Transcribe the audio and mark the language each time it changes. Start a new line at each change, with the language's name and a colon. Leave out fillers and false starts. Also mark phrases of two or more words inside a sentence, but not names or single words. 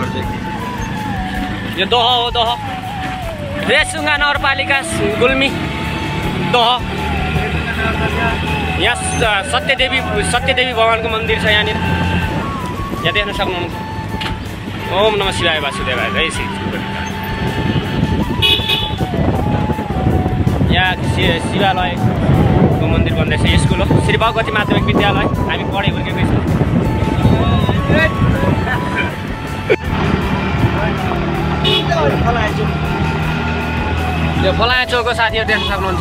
Nepali: यो दह हो, दह रेसुङ्गा नगरपालिका गुल्मी दह। यहाँ सत्यदेवी भगवानको मन्दिर छ यहाँनिर, यहाँ देख्न सक्नुहुन्छ।
Sanskrit: ओम नमः शिवाय वासुदेवाय जय श्री।
Nepali: यहाँ शिवालयको मन्दिर बन्दैछ। स्कुल हो, श्री भगवती माध्यमिक विद्यालय। हामी पढे हुर्केको छौँ। यो फलाया चौकको साथीहरू देख्न सक्नुहुन्छ।